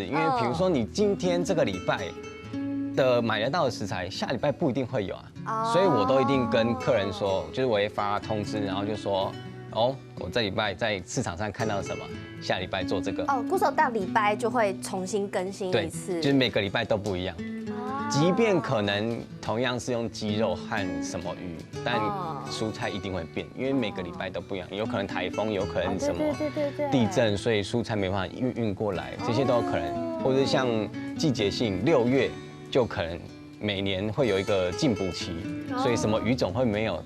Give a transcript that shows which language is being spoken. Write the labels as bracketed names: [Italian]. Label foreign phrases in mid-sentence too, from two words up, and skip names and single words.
[Chinese] 因為比如說你今天這個禮拜的買得到的食材，下禮拜不一定會有啊，所以我都一定跟客人說，就是我會發通知，然後就說，哦，我這禮拜在市場上看到什麼，下禮拜做這個。哦，過手到禮拜就會重新更新一次，對，就是每個禮拜都不一樣。即便可能同样是用鸡肉和什么鱼，但蔬菜一定会变，因为每个礼拜都不一样，有可能台风，有可能什么地震，所以蔬菜没办法运过来，这些都有可能。或者像季节性，6月就可能每年会有一个进补期，所以什么鱼种会没有。